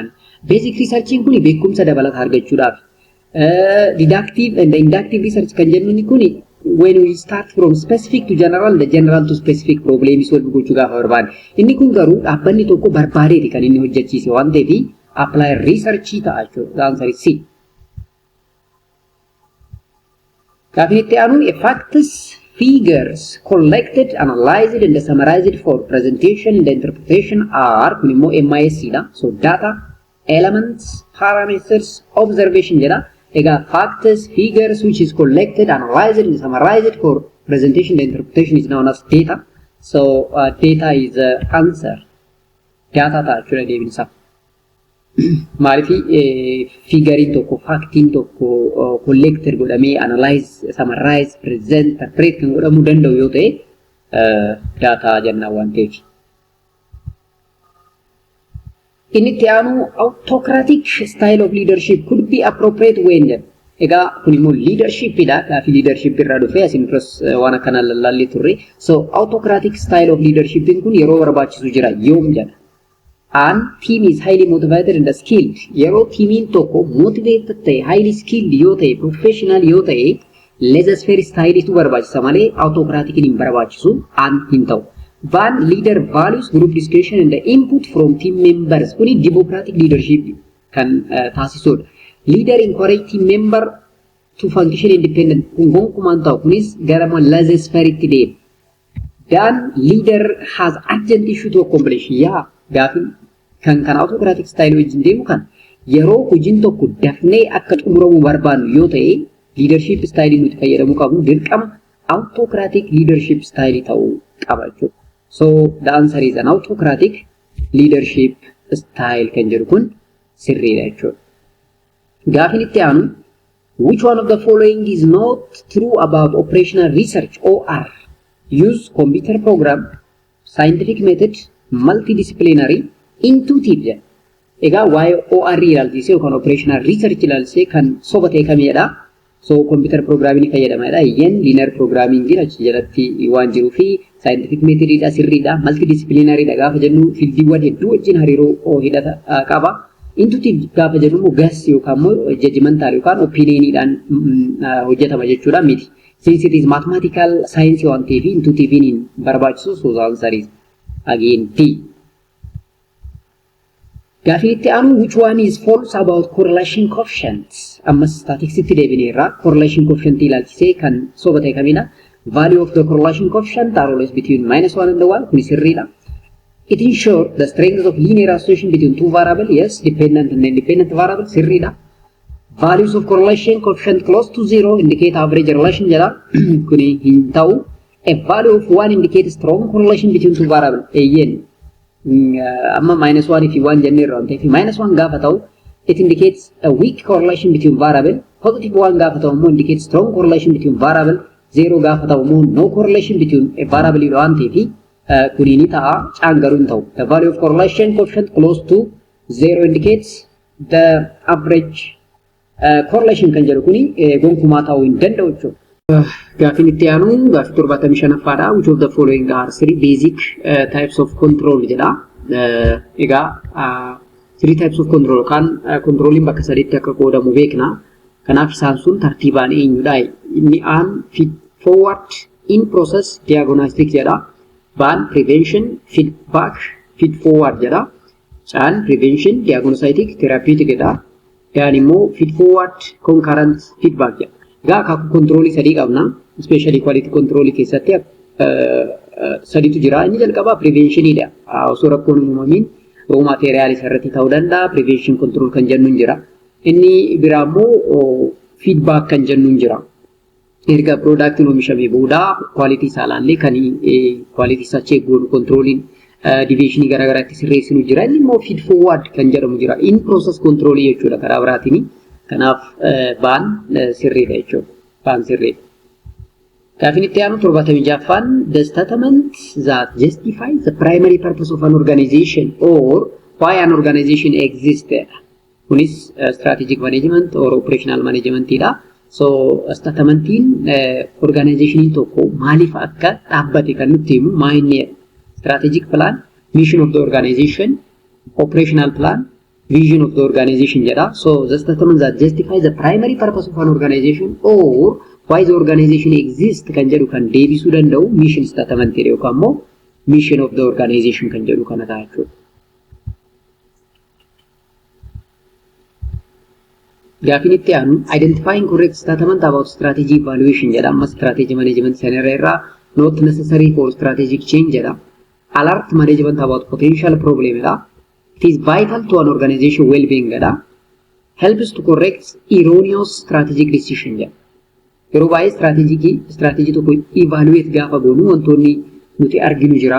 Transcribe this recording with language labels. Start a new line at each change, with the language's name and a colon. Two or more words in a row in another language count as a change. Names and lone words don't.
Oromo: Basic researchiin kun beekumsa dabalataa argachuudhaaf.
English: Deductive and inductive research
Oromo: kan jennuun kun
English: when we start from specific to general, the general to specific problem solve
Oromo: gochuu gaafa barbaade. Inni kun garuu dhaabbanni tokko barbaadeeti kan inni hojjechiise waan ta'eef applied research ta'a jechuudha.
English: The answer is C.
Oromo: Gaaffiin itti aanu
English: facts, figures collected, analyzed and summarized for presentation and interpretation are
Oromo: kun immoo MISC dha.
English: So data, elements, parameters, observation jedha. Egaa facts, figures which is collected, analyzed and summarized for presentation and interpretation is known as data. So data is the answer.
Oromo: Data ta'a jechuudha deebiin isaa. Maaliif figuriin tokko factiin tokko collected godhamee
English: analyze, summarize, present, interpret
Oromo: kan godhamuu danda'u yoo ta'e data jennaan waan ta'eef.
English: Inni itti aanu autocratic style of leadership could be appropriate when
Oromo: egaa kun immoo leadershipidha. Gaaffii leadership irraa dhufee asin duras waan akkana lallaallee turre.
English: So autocratic style of leadership
Oromo: kun yeroo barbaachisu jira yoom jedha.
English: And team is highly motivated and skilled.
Oromo: Yeroo teamiin tokko motivated ta'e,
English: highly skilled
Oromo: yoo ta'e, professional yoo ta'e,
English: laissez-faire style
Oromo: tu barbaachisa malee autocratic hin barbaachisu an hin ta'u.
English: One leader values group discussion and the input from team members.
Oromo: Kuni democratic leadership kan taasisudha.
English: Leader encourage team member to function independent.
Oromo: Kun gonkumaan ta'u kunis garama laissez-faire itti deema.
English: Then leader has urgent issue to accomplish.
Oromo: Yaa gaafii kan autocratic style wajjin deemu kan yeroo hojiin tokko dafnee akka xumuramuu barbaannu yoo ta'e
English: leadership style
Oromo: nuti fayyadamuu qabnu dirqama
English: autocratic leadership style
Oromo: ta'uu qaba jechuudha.
English: So the answer is an autocratic leadership style
Oromo: kan jedhu kun sirriidha jechuudha. Gaaffiin itti aanu
English: which one of the following is not true about operational research OR? Use computer program, scientific method, multidisciplinary, intuitive jedha.
Oromo: Egaa waa'ee OR ilaalchisee yookaan
English: operational research
Oromo: ilaalchisee kan soba ta'e kamidha? So
English: computer programming
Oromo: fayyadamadha. Yen
English: linear programming
Oromo: achi jalatti waan jiruu fi
English: scientific method
Oromo: dha sirriidha. Multidisciplinary dha gaafa jennu fiildiiwwan hedduu wajjin hariiroo hidhata qaba. Intuitive gaafa jennu gas yookaan immoo judgmental yookaan opinioniidhaan hojjetama jechuudha miti.
English: Since it is mathematical science
Oromo: waan ta'eef intuitive hin barbaachisu.
English: So the answer is again T.
Oromo: Gaaffiin itti aanu
English: which one is false about correlation coefficients?
Oromo: Ammas statistics itti deebineerra.
English: Correlation coefficient
Oromo: ilaalchisee kan soba ta'e kamidha?
English: Value of the correlation coefficient are always between -1 and 1.
Oromo: Kun sirriidha.
English: It ensures the strength of linear association between two variables. Yes, dependent and independent variables.
Oromo: Sirriidha.
English: Values of correlation coefficient close to 0 indicate average relation jedha.
Oromo: Kuni hin ta'u.
English: A value of 1 indicates strong correlation between two variables.
Oromo: Eeyyen amma -1 if 1 jenneerra waan ta'eef -1 gaafa ta'u
English: it indicates a weak correlation between variable. Positive 1
Oromo: gaafa ta'u immoo
English: indicates strong correlation between variable.
Oromo: 0 gaafa ta'u immoo
English: no correlation between a variable
Oromo: waan ta'eef kuni ni ta'a caangaruu hin ta'u.
English: The value of correlation coefficient close to 0 indicates the average correlation
Oromo: kan jedhu kuni gonkumaa ta'uu hin danda'u jechuudha. Gaafin itti aanu gaafii 75ffaadha.
English: Which of the following are three basic types of control jedha.
Oromo: Egaa
English: three types of control
Oromo: kan controlling bakka sadiitti akka qoodamu beekna. Kanaaf isaan sun tartiibaan eenyudha?
English: Inni aan feed forward, in process, diagnostic jedha. Baan prevention, feedback, feed forward jedha. Caan prevention, diagnostic, therapeutic jedha. Yaan immoo feed forward, concurrent, feedback jedha.
Oromo: Egaa akaakuu controlii sadii qabna. Especially quality controlii keessatti sadiitu jira. Inni jalqabaa preventionidha. Osoo rakkoon uumamiin
English: raw materials
Oromo: irratti ta'uu danda'a.
English: Prevention control
Oromo: kan jennuun jira. Inni biraa immoo feedback kan jennuun jira. Erga product oomishamee booda quality isaallee kan quality isa check godhu
English: controlling deviation
Oromo: garaagaraa itti sirreessinu jira. Inni immoo feed forward kan jedhamu jira.
English: In process control
Oromo: jechuudha karaa biraatiin. Kanaaf baan sirriidha jechuudha. Baan sirriidha. Gaafin itti aanu 76ffaan
English: the statement that justifies the primary purpose of an organization or why an organization exists. Kunis strategic management or operational management dha. So statementiin organizationin
Oromo: tokko maaliif akka dhaabbate kan nutti himu maayinni
English: strategic plan, mission of the organization, operational plan, vision of the organization jedha. So the statement that justifies the primary purpose of an organization or why the organization exists
Oromo: kan jedhu kan deebisuu danda'u
English: mission statement
Oromo: jedhu yookaan immoo
English: mission of the organization
Oromo: kan jedhu kana ta'a jechuudha.
English: Gaafin itti aanu identifying correct statement about strategy evaluation jedha. Amma strategy management scenario irraa not necessary for strategic change jedha. Alert management about potential problem jedha. It is vital to an organization well-being jedha. Helps to correct erroneous strategic decision jedha.
Oromo: Yeroo baay'ee strategy tokko evaluate gaafa goonu wantoonni nuti arginu jira.